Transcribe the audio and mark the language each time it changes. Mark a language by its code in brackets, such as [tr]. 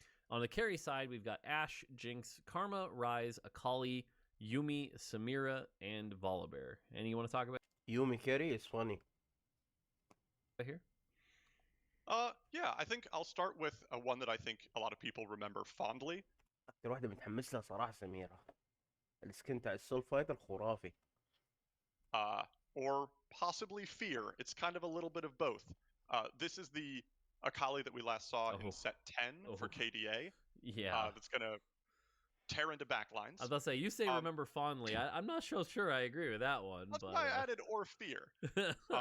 [en] On the carry side, we've got Ashe, Jinx, Karma, Ryze, Akali, Yumi, Samira, and Volibear. Any you want to talk about? Yumi carry is funny. Here? Yeah, I think I'll start with one that I think a lot of people remember fondly. [ar] أكتر واحدة متحمس لها صراحة سميرة. السكن تاع السول فايت الخرافي. [en] Or possibly Fear. It's kind of a little bit of both. This is the Akali that we last saw in set 10 for KDA. Yeah. That's going to tear into backlines. I was about to say, you say remember fondly. I'm not so sure I agree with that one. That's but, why I added or Fear.